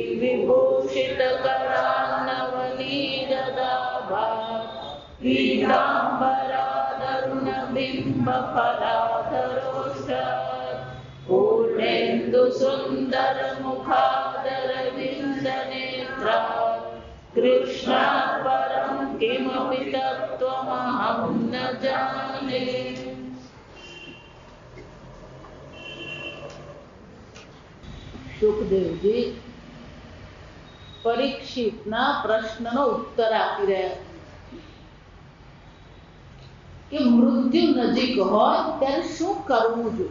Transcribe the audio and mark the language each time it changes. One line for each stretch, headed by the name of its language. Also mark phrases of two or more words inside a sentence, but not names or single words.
Sanskrit: विभूषितकरान्नवनीरदाभात् पीताम्बरादरुणबिम्बफलाधरोष्ठात् पूर्णेन्दुसुन्दरमुखादरविन्दनेत्रात् कृष्णात् परं किमपि तत्त्वमहं न जाने।
Gujarati: સુખદેવજી પરીક્ષિતના પ્રશ્નનો ઉત્તર આપી રહ્યા કે મૃત્યુ નજીક હોય ત્યારે શું કરવું જોઈએ.